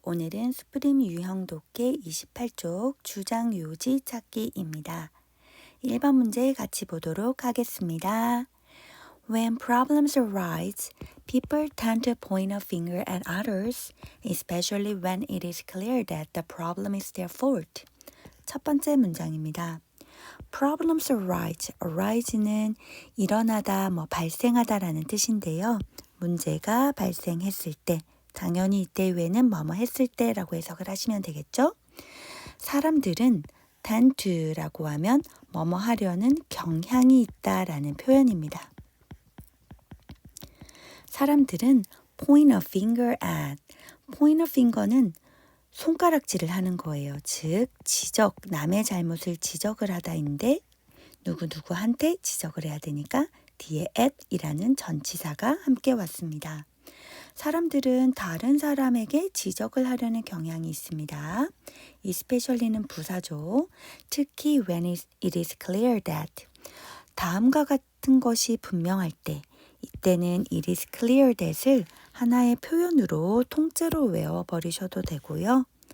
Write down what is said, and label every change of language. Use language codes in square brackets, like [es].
[ko] 오늘은 스프림 유형 독해 28쪽 주장 요지 찾기입니다. 1번 문제 같이 보도록 하겠습니다. [en] When problems arise, people tend to point a finger at others, especially when it is clear that the problem is their fault. [ko] 첫 번째 문장입니다. Problems arise는 일어나다, 발생하다라는 뜻인데요. 문제가 발생했을 때, 당연히 이때 외에는 뭐뭐 했을 때라고 해석을 하시면 되겠죠? 사람들은 tend to라고 하면 뭐뭐 하려는 경향이 있다라는 표현입니다. 사람들은 [en] point a finger at, [ko] point a finger는 손가락질을 하는 거예요. 즉, 지적, 남의 잘못을 지적을 하다인데 누구누구한테 지적을 해야 되니까 뒤에 at이라는 전치사가 함께 왔습니다. 사람들은 다른 사람에게 지적을 하려는 경향이 있습니다. especially는 부사죠. 특히 [en] when it is clear that [ko] 다음과 같은 것이 분명할 때 이때는 it is clear that을 하나의 표현으로 통째로 외워버리셔도 되고요.